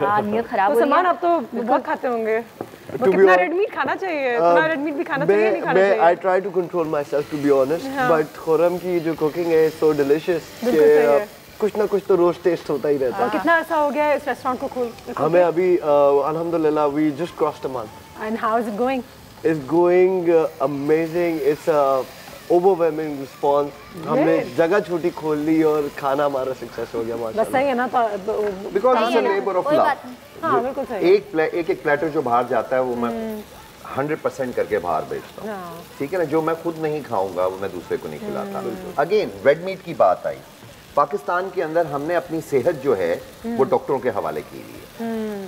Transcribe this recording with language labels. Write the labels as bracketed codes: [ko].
[hi] हाँ, नीयत खराब हो रही है। सलमान, आप तो बहुत खाते होंगे, कितना रेड मीट खाना चाहिए? इतना रेड मीट भी खाना चाहिए, नहीं खाना चाहिए? [en] I try to control myself to be honest, [hi] but Khurram की जो कुकिंग है [en] so delicious [hi] कि कुछ ना कुछ तो रोज टेस्ट होता ही रहता है। कितना अर्सा हो गया इस रेस्टोरेंट को खोल? हमें अभी [en] अल्हम्दुलिल्लाह we just crossed a month. And how is it going? It's going amazing. It's a overwhelming response. [hi] हमने जगह छोटी खोल ली और खाना हमारा सक्सेस हो गया माशाल्लाह। बस सही है ना, [en] Because it's a labour of love. [hi] हाँ बिल्कुल सही। एक प्लेटर जो बाहर जाता है वो मैं 100% करके बाहर बेचता हूँ, ठीक है ना। जो मैं खुद नहीं खाऊंगा वो मैं दूसरे को नहीं खिलाता। अगेन रेड मीट की बात आई, पाकिस्तान के अंदर हमने अपनी सेहत जो है वो डॉक्टरों के हवाले की हुई है।